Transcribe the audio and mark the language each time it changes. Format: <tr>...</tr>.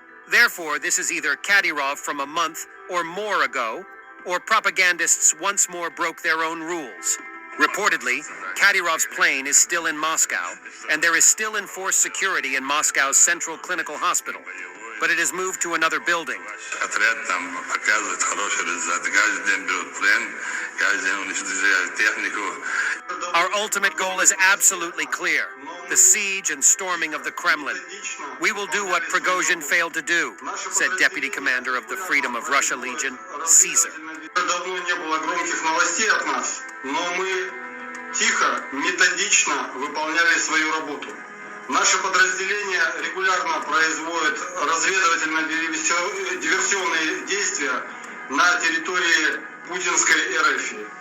<en>Therefore, this is either Kadyrov from a month or more ago, or propagandists once more broke their own rules. Reportedly, Kadyrov's plane is still in Moscow, and there is still enforced security in Moscow's Central Clinical Hospital, but it has moved to another building.</en> <ru>Отряд там показывает хороший результат. Каждый день берут плен, каждый день уничтожают технику.</ru> <en>Our ultimate goal is absolutely clear: the siege and storming of the Kremlin. We will do what Prigozhin failed to do, said Deputy Commander of the Freedom of Russia Legion, Caesar.</en> <ru>Давно не было громких новостей от нас, но мы тихо, методично выполняли свою работу. Наши подразделения регулярно производят разведывательно-диверсионные действия на территории путинской РФ.</ru>